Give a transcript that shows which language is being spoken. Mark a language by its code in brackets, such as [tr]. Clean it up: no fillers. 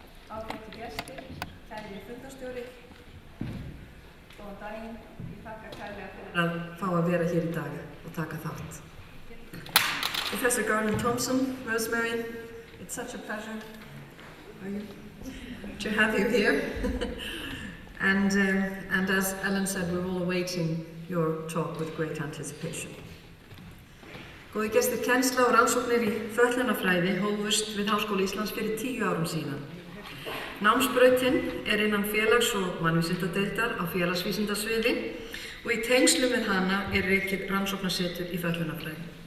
[is] Ágætu gestir, kæri fundarstjóri, góðan daginn. Ég þakka kærlega fyrir að fá að vera hér í dag og taka þátt. [en] Professor Garland-Thompson, Rosemary, it's such a pleasure to have you here. and as Ellen said, we're all awaiting your talk with great anticipation. [is] Góðir gestir, kennsla og rannsóknir í fötlunarfræði hófust við Háskóla Íslands fyrir 10 árum síðan. Námsbrautin er innan félags- og mannvísindadeildar á félagsvísindasviði og í tengslum við hana er rekið rannsóknarsetur í fötlunarfræði.